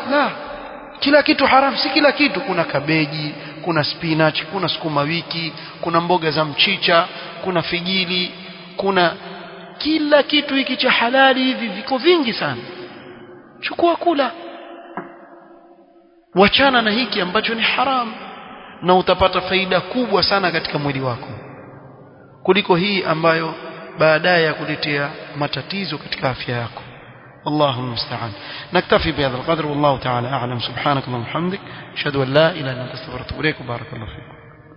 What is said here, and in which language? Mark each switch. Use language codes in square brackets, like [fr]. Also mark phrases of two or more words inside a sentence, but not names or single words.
[sw] La, kila kitu haram, si kila kitu. Kuna kabeji, kuna spinach, kuna sukuma wiki, kuna mboga za mchicha, kuna figili, kuna kila kitu hiki cha halali, hivi viko vingi sana. Chukua kula, wachana na hiki ambacho ni haram, na utapata faida kubwa sana katika mwili wako kuliko hii ambayo baadaye ya kuletea matatizo katika afya yako. [ar] الله المستعان. نكتفي بهذا القدر والله تعالى أعلم. سبحانك اللهم وبحمدك أشهد أن لا إله إلا أنت أستغفرك وأتوب إليك. بارك الله فيكم.